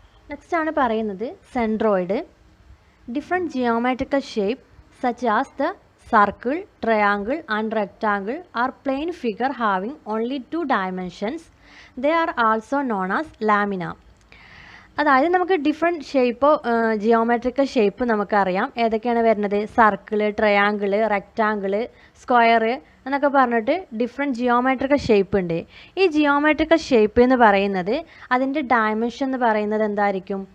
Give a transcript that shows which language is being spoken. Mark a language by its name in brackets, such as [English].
[Malayalam] Next ആണ് പറയുന്നത് centroid. [English] Different geometrical shape such as the circle, triangle and rectangle are plane figure having only 2 dimensions. They are also known as lamina. [Malayalam] അതായത് നമുക്ക് different ഷേപ്പോ geometrical shape നമുക്കറിയാം. ഏതൊക്കെയാണ് വരുന്നത്? Circle, triangle, rectangle, square എന്നൊക്കെ പറഞ്ഞിട്ട് different geometrical shape ഉണ്ട്. ഈ geometrical shape എന്ന് പറയുന്നത് അതിൻ്റെ ഡയമെൻഷൻ എന്ന് പറയുന്നത് എന്തായിരിക്കും?